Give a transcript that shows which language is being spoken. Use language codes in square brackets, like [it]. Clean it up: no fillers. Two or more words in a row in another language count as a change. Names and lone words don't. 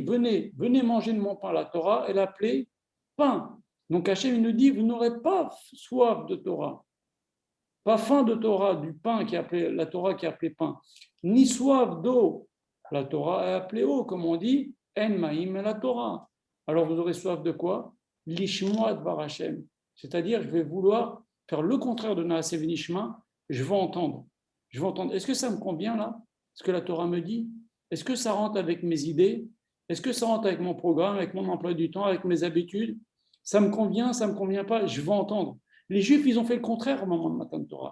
[fr] Venez manger de mon pain. La Torah, elle a appelé pain. Donc Hachem, il nous dit, vous n'aurez pas soif de Torah, pas faim de Torah, du pain qui est appelé, la Torah qui est appelée pain, ni soif d'eau. La Torah est appelée eau, comme on dit, [he] אין מים אלא תורה. [fr] Alors vous aurez soif de quoi? [he] לשמוע דבר השם. [fr] C'est-à-dire, je vais vouloir faire le contraire de [he] נעשה ונשמע, [fr] je vais entendre. Est-ce que ça me convient là, ce que la Torah me dit? Est-ce que ça rentre avec mes idées? Est-ce que ça rentre avec mon programme, avec mon emploi du temps, avec mes habitudes? Ça me convient, ça ne me convient pas, je vais entendre. Les Juifs, ils ont fait le contraire au moment de [he] מתן תורה.